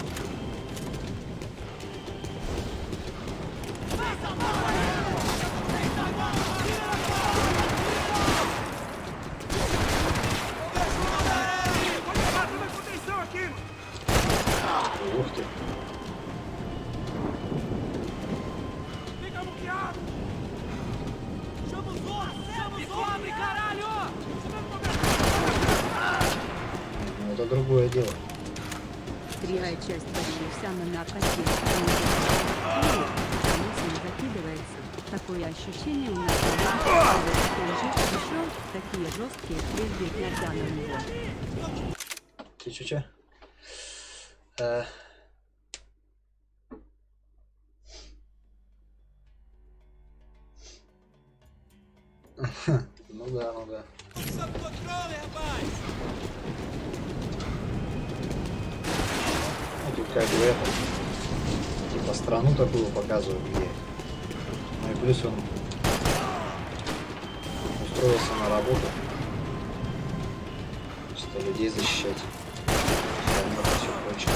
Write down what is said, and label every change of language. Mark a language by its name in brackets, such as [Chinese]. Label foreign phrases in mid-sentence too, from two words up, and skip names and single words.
[Russian] Ух ты. [Portuguese] Fica muqueado. Chama os homens, caralho! [Russian] Ну, это другое дело. 3-я часть почти вся на наркоте. Мысль закидывается. Такое ощущение у нас еще такие жесткие, прежде нельзя на него. Че? Ну да, ну да. [Portuguese] Sob controle, rapaz! [Russian] Ну, тут как бы это, типа страну такую показывают, где. Ну и плюс он устроился на работу. Просто людей защищать. Все прочее.